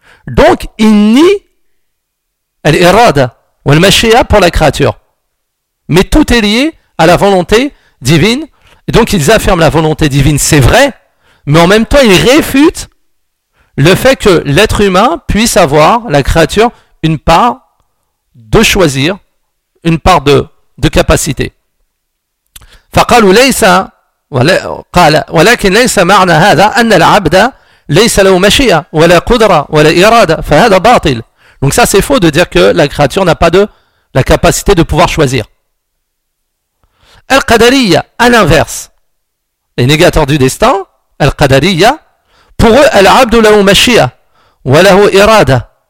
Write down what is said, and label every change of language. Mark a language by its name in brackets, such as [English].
[French] Donc, il nie al-irada ou al-mashia pour la créature. Mais tout est lié à la volonté divine Et donc ils affirment la volonté divine, c'est vrai, mais en même temps ils réfutent le fait que l'être humain puisse avoir, la créature, une part de choisir, une part de capacité. [Arabic] فقالوا ليس قال ولكن ليس معنى هذا أن العبد ليس له مشيئة ولا قدرة ولا إرادة فهذا باطل. [French] Donc ça c'est faux de dire que la créature n'a pas de la capacité de pouvoir choisir. القدرية à l'inverse, les négateurs du destin, القدرية, pour eux [Arabic] العبد له مشيئة وله إرادة.